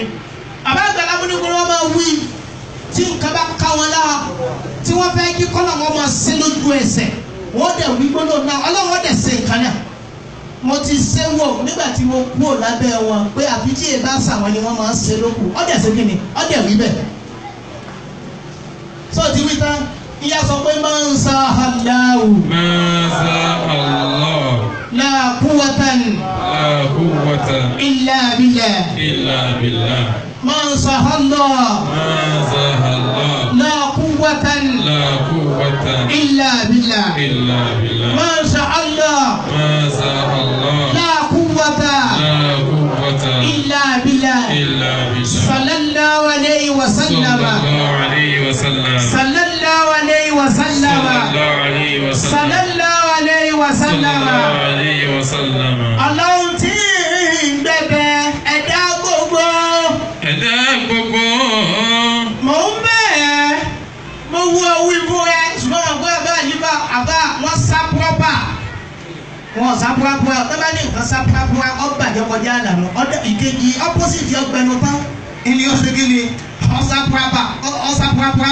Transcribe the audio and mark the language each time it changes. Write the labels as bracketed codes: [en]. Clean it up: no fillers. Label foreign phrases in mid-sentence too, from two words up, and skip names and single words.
[yo] Àbá àgbàlá mú ní kó wọ́n máa wí tí nǹkan bá ká wọn lára tí wọ́n fẹ́ kí kọ́lọ̀ wọn máa ṣe lójú ẹsẹ̀ wọ́n dẹ̀ wí gbọ́dọ̀ náà ọlọ́wọ́ dẹ̀ ṣe nǹkan náà. Mo ti ṣe wọ̀ nígbà tí mo kúrò lábẹ́ wọn pé àfi tí èèbá sàwọn ni wọ́n máa ń ṣe lókù ọ̀dẹ̀ ṣe kí ni ọ̀dẹ̀ wí bẹ́ẹ̀. Sọ ti wí tán ìyá sọ pé máa ń sa aláwù. Máa ń sa Allah. [ar] لا قوة. لا قوة. إلا بالله. إلا بالله. [yo] máa ń sa Allah. Máa ń sa Allah. [ar] لا قوة. لا قوة. إلا بالله. إلا بالله. [yo] máa ń sa Allah. Máa ń sa Allah. [ar] لا قوة. لا قوة. إلا بالله. إلا بالله. صلى الله عليه وسلم. صلى الله عليه وسلم. صلى الله عليه وسلم. صلى الله عليه وسلم. صلى الله عليه وسلم. صلى الله عليه وسلم. [yo] Ọlọ́run tí ń gbẹ̀bẹ̀ ẹ̀dá gbogbo. Ẹ̀dá gbogbo. Mò ń bẹ̀ mo wú owó ibú rẹ ṣùgbọ́n ọ̀gbọ́n ẹ̀bá yìí àbá wọn sá púrọ́pà. Wọ́n sá púrọ́pà ọ̀tọ́ bá ní nǹkan sá púrọ́pà ọgbà jẹ́ kọjá àlànà ọ̀dọ̀ ìkejì opposite ọgbẹ́nu tán ìní oṣù kìíní ọ̀sá púrọ́pà.